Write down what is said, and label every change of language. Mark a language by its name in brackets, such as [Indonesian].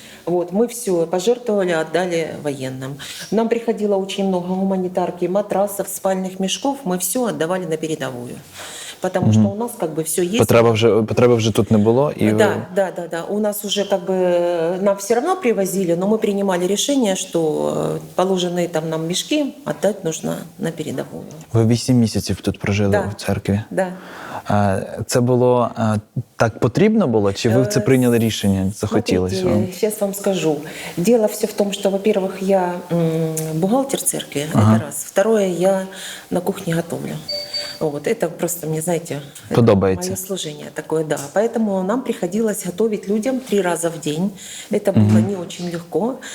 [Russian] Вот, мы все пожертвовали, отдали военным. Нам приходило очень много гуманитарки, матрасов, спальных мешков. Мы все отдавали на передовую. Потому что у нас как бы все есть. [Ukrainian] Потреби вже тут не було? І [Russian] Да. У нас уже как бы нам все равно привозили, но мы принимали решение, что положенные там нам мешки отдать нужно на передовую. [Ukrainian] Ви 8 місяців тут прожили в церкві? [Russian] Да. [Ukrainian] Це було так потрібно було, чи ви це прийняли рішення, захотілося вам? [Russian] Сейчас вам скажу. Дело все в том, что, во-первых, я бухгалтер церкви, это раз. Второе, я на кухне готовлю. Вот, это просто мне, знаете, мое служение такое, да. Поэтому нам приходилось готовить людям 3 раза в день. Это было не очень легко.